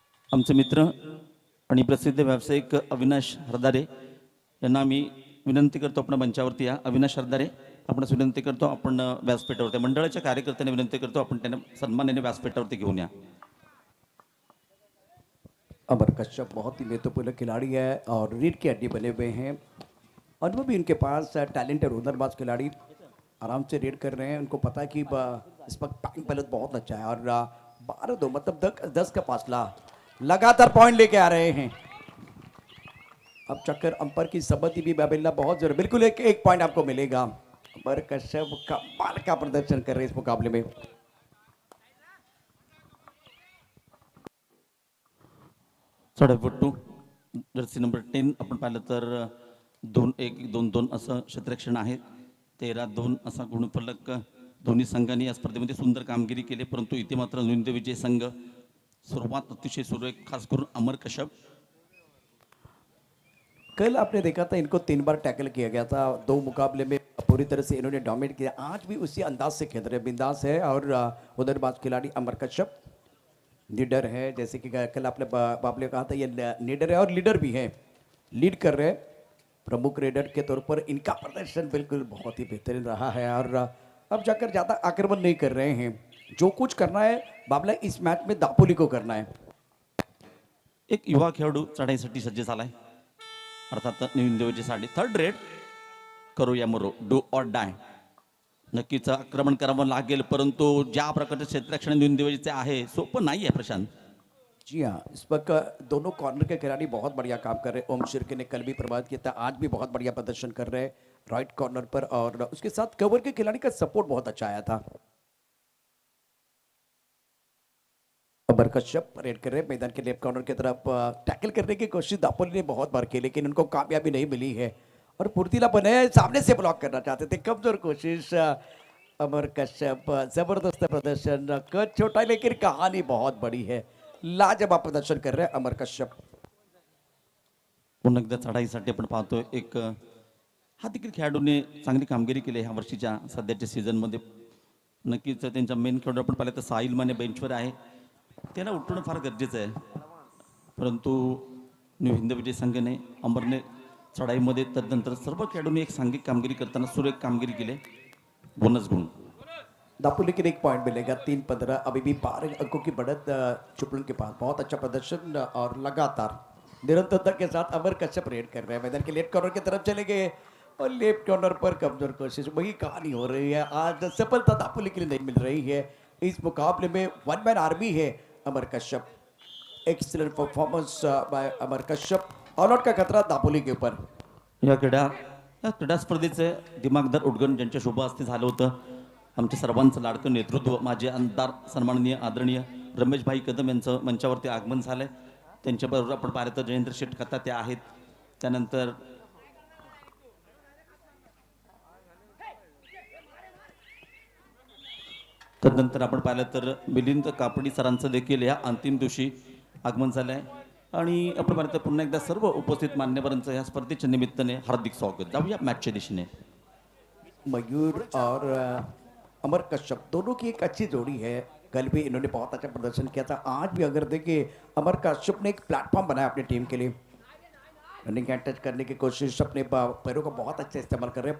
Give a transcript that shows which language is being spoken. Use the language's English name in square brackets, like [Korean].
[Marathi] आमचे मित्र आणि प्रसिद्ध व्यावसायिक अविनाश हरदारे यांना मी विनंती करतो, आपण मंचावरती या. अविनाश हरदारे, आपणास विनंती करतो, आपण व्यासपीठावरती, मंडळाच्या कार्यकर्त्यांना विनंती करतो, आपण त्यांना सन्मानाने व्यासपीठावरती घेऊन या. [Hindi] अमर कश्यप बहुत ही महत्वपूर्ण खिलाड़ी है और रीढ़ की हड्डी बने हुए हैं. अनुभव भी इनके पास टैलेंटेड हुनरबाज खिलाड़ी आराम से रेड कर रहे हैं. उनको पता है कि इस वक्त टाइम पहले बहुत अच्छा है और 12-2 मतलब 10 का फासला, लगातार पॉइंट लेके आ रहे हैं. अब चक्कर अंपर की सहमति भी मिलना बहुत जरूरी. बिल्कुल एक पॉइंट आपको मिलेगा. अमर कश्यप कमाल का प्रदर्शन कर रहे हैं इस मुकाबले में. [Marathi] चढपट्टू जर्सी नंबर 10 आपण पाहिलं तर 2-1 2-2 असं क्षेत्ररक्षण आहे. 13-2 असा गुणफलक दोन्ही संघांनी या स्पर्धेमध्ये सुंदर कामगिरी केली. परंतु इथे मात्र नोंद विजय संघ सुरुवात अतिशय सुरेख, खास करून अमर कश्यप. [Hindi] कल आपने देखा था इनको 3 बार टैकल किया गया था. 2 मुकाबले में पूरी तरह से इन्होंने डोमिनेट किया. आज भी उसी अंदाज से खेल रहे, बिंदास है. और उधरबाज खिलाड़ी अमर कश्यप लीडर है, जैसे कि कल आपने बाबले कहा था, ये लीडर है और लीडर भी है, लीड कर रहे हैं. प्रमुख रेडर के तौर पर इनका प्रदर्शन बिल्कुल बहुत ही बेहतरीन रहा है. और अब जाकर ज़्यादा आक्रमण नहीं कर रहे हैं. जो कुछ करना है बाबला इस मैच में दापोली को करना है. [Marathi] एक युवा खेळाडू चढाईसाठी सज्ज झालाय, अर्थात नवीन देवजीसाठी. थर्ड रेड करूया मरो, [English] Do or die. [Marathi] नक्कीच आक्रमण करावं लागेल, परंतु ज्या प्रकारचे क्षेत्ररक्षण नवीन देवजीचे आहे सोपं नाही आहे प्रशांत. [Hindi] जी हाँ, इस वक्त दोनों कॉर्नर के खिलाड़ी बहुत बढ़िया काम कर रहे हैं. ओम शिर्के ने कल भी प्रभावित किया था, आज भी बहुत बढ़िया प्रदर्शन कर रहे हैं राइट कॉर्नर पर. और उसके साथ कवर के खिलाड़ी का सपोर्ट बहुत अच्छा आया था. अमर कश्यप रेड कर रहे हैं मैदान के लेफ्ट कॉर्नर की तरफ. टैकल करने की कोशिश दापोली ने बहुत बार की, लेकिन उनको कामयाबी नहीं मिली है. और फुर्तीला बने सामने से ब्लॉक करना चाहते थे. कमजोर कोशिश अमर कश्यप. जबरदस्त प्रदर्शन, कद छोटा है लेकिन कहानी बहुत बड़ी है. लाजवाब प्रदर्शन कर रहे हैं अमर कश्यप. [Marathi] पुन्हा एकदा चढाईसाठी आपण पाहतोय एक हा देखील खेळाडूने चांगली कामगिरी केली ह्या वर्षीच्या सध्याच्या सीझनमध्ये. नक्कीच त्यांचा मेन खेळाडू आपण पाहिलं तर साहिल माने बेंचवर आहे, त्याला उठणं फार गरजेचं आहे. परंतु न्यू हिंद विजय संघाने अमरने चढाईमध्ये तदनंतर सर्व खेळाडूंनी एक सांघिक कामगिरी करताना सुरेख कामगिरी केली. बोनस गुण [Hindi] दापोली के लिए 1 पॉइंट मिलेगा. 3-15 अभी भी 12 अंकों की बढ़त चिपळूण के पास. बहुत अच्छा प्रदर्शन और लगातार निरंतरता के साथ अमर कश्यप रेड कर रहे हैं. मैदान के लेफ्ट कॉर्नर की तरफ चले गए और लेफ्ट कॉर्नर पर कमजोर कोशिश, वही कहानी हो रही है. आज सफलता दापोली के लिए नहीं मिल रही है. इस मुकाबले में वन मैन आर्मी है अमर Kashyap. [English] excellent performance by [Hindi] Amar Kashyap. All out का खतरा दापोली के ऊपर. [Marathi] या क्रीडा स्पर्धेचे दिमागदार उद्घाटन ज्यांच्या शुभ हस्ते झालं होतं, आमच्या सर्वांचं लाडकं नेतृत्व माजी आमदार सन्माननीय आदरणीय रमेशभाई कदम यांचं मंचावरती आगमन झालंय. त्यांच्याबरोबर आपण पाहिलं तर जयेंद्र शेठ खता ते आहेत. त्यानंतर तदनंतर आपण पाहिलं तर मिलिंद कापडी सरांचं देखील या अंतिम दिवशी आगमन झालं आहे. आणि आपण पाहिलं तर पुन्हा एकदा सर्व उपस्थित मान्यवरांचं या स्पर्धेच्या निमित्ताने हार्दिक स्वागत. जाऊया मॅचच्या दिशेने. [Hindi] मयूर और अमर कश्यप दोनों की एक अच्छी जोड़ी है. कल भी इन्होंने बहुत अच्छा प्रदर्शन किया था. आज भी अगर देखिए अमर कश्यप ने एक प्लेटफॉर्म बनाया अपनी टीम के लिए. रनिंग एंड टच करने की कोशिश, अपने पैरों का बहुत अच्छा इस्तेमाल कर रहे हैं.